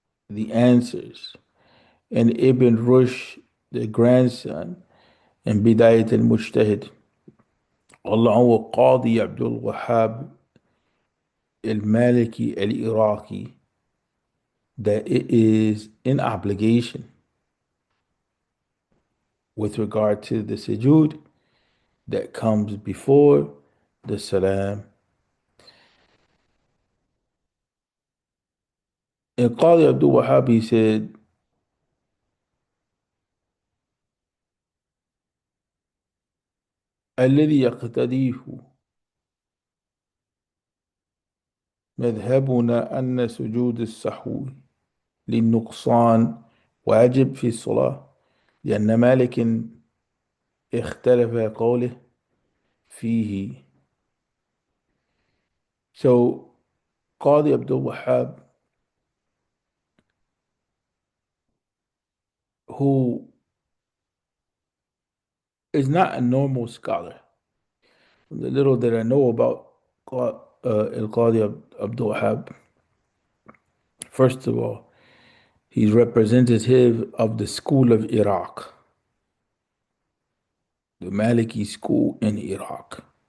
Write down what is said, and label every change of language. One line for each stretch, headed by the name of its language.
English: The Answers, and Ibn Rushd, the grandson, in Bidayat al-Mujtahid, along with Qadi Abdul Wahhab al-Maliki al-Iraqi, that it is an obligation with regard to the sujood that comes before the salam. And Qadi Abdul Wahhab, he said,
Arabic: الذي يقتضيه مذهبنا أن سجود السهو للنقصان واجب في الصلاة، لأن مالك اختلف قوله فيه.
English: So Qadi Abdul Wahhab, who is not a normal scholar, the little that I know about Al-Qadi Abdul Wahhab, first of all, he's representative of the school of Iraq, the Maliki school in Iraq.